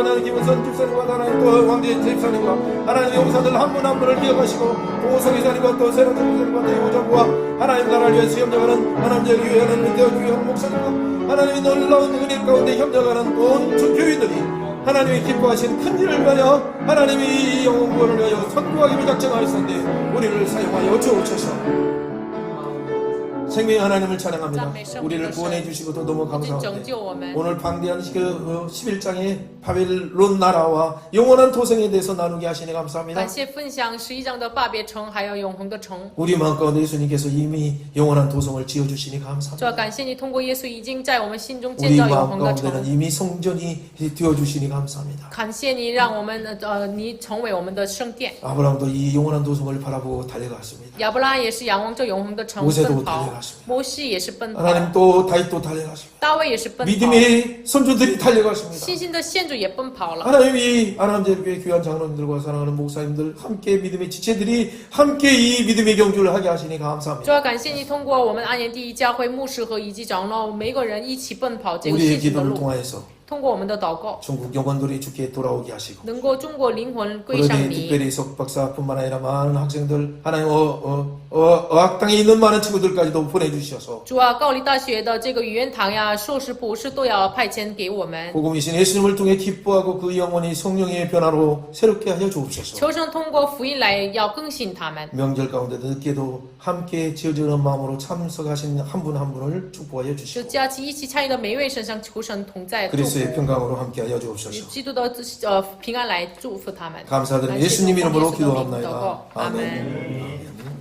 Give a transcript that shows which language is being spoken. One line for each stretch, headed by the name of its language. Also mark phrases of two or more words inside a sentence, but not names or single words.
Korean: 하나님 김은선 집사님과 하나님 또 왕대 집사님과 하나님의 용사들 한 분 한 분을 기억하시고 동호성 이사님과 또 새로운 집사님과 또 이호정과 하나님 나라를 위해서 협력하는 하나님의 교회하는 민대와 교회하는 목사님과 하나님의 놀라운 은혜 가운데 협력하는 온 교인들이 하나님이 기뻐하신 큰 일을 위하여 하나님이 영혼구원을 위하여 선구하기를 작정하였는데 우리를 사용하여 주옵소서. 생명의 하나님을 찬양합니다. 우리를 구원해 주시고도 너무 감사합니다. 오늘 방대한 그 11장의 바벨론 나라와 영원한 도성에 대해서 나누게 하시니 감사합니다.
Chinese: 感谢分享11章的巴别城，还有永恒的城。
Korean: 우리 마음 가운데 예수님께서 이미 영원한 도성을 지어주시니
Chinese: 主
Korean: 감사합니다.
Chinese: 要感谢你通过耶稣已经在我们心中建
Korean: 우리
Chinese: 造永
Korean: 마음
Chinese: 恒的
Korean: 가운데는
Chinese: 城。
Korean: 이미 성전이 되어주시니 감사합니다.
Chinese: 感谢你让我们你成为我们的圣殿。
Korean: 아브라함도 이 영원한 도성을 바라보고 달려갔습니다.
Chinese: 亚伯拉罕也是仰望着永恒的城
Korean: 모세도
Chinese: 奔跑，
Korean: 달려갔습니다.
Chinese: 摩西也是奔跑，
Korean: 하나님 또 다윗도 달려갔습니다.
Chinese: 大卫也是奔跑，
Korean: 믿음의 선조들이 달려갔습니다.
Chinese: 信心的先祖也奔跑了。
Korean: 하나님이 하나님의 귀한 장로님들과 사랑하는 목사님들 함께 믿음의 지체들이 함께 이 믿음의 경주를 하게 하시니
Chinese: 主
Korean: 감사합니다.
Chinese: 要感谢你通过我们安延第一教会牧师和以及长老每个人一起奔跑这个
Korean: 우리의
Chinese: 信心的
Korean: 기도를
Chinese: 路，
Korean: 통하여서
Chinese: 通过我们的祷告，
Korean: 중국 영혼들이 주께 돌아오게 하시고
Chinese: 能够中国灵魂归向
Korean: 그러니
Chinese: 你。
Korean: 특별히 석박사뿐만 아니라 많은 학생들 하나님 어학당에 있는 많은 친구들까지도 보내주셔서
Chinese: 主啊，高丽大学的这个语言堂呀、硕士、博士都要派遣给我们。
Korean: 복음이신 예수님을 통해 기뻐하고 그 영혼이 성령의 변화로 새롭게 하여 주옵소서.
Chinese: 求神通过福音来要更新他们。
Korean: 명절 가운데 늦게도 함께 지어지는 마음으로 참석하신 한 분 한 분을 축복하여
Chinese: 就
Korean: 주시고
Chinese: 假期一起参与的每一位身上，求神同在祝福，
Korean: 그리스도의 평강으로 함께 하여
Chinese: 以
Korean: 주옵소서.
Chinese: 基督的平安来祝福他们。
Korean: 감사드리며
Chinese: 感谢
Korean: 예수님
Chinese: 奉
Korean: 이름으로
Chinese: 耶稣的名祷
Korean: 기도합나이다.
Chinese: 告，阿门。
Korean: 아멘.